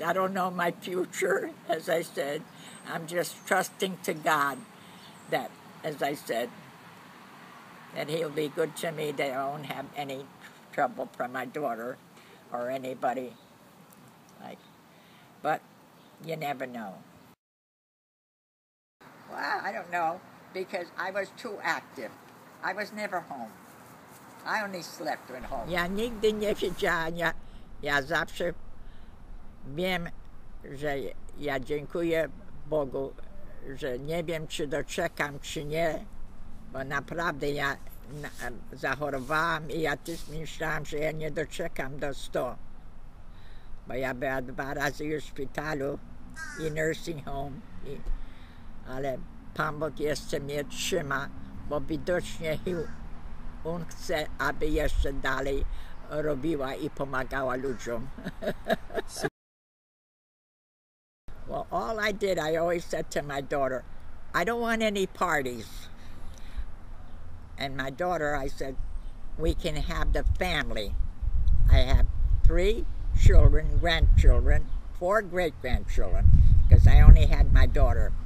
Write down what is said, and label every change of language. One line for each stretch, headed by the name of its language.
English: I don't know my future, as I said. I'm just trusting to God that, as I said, that He'll be good to me, that I won't have any trouble from my daughter or anybody. But you never know. Well, I don't know, because I was too active. I was never home. I only slept when home.
Polish: Ja nigdy nie wiedziałam. Ja zawsze wiem, że ja dziękuję Bogu, że nie wiem, czy doczekam, czy nie, bo naprawdę ja zachorowałam i ja też myślałam, że ja nie doczekam do 100. Bo ja byłam 2 razy już w szpitalu i
English: nursing home,
Polish: ale Pan Bóg jeszcze mnie trzyma, bo widocznie On chce, aby jeszcze dalej robiła i pomagała ludziom.
English: Well, all I did, I always said to my daughter, I don't want any parties. And my daughter, I said, we can have the family. I have 3 children, grandchildren, 4 great-grandchildren, because I only had my daughter.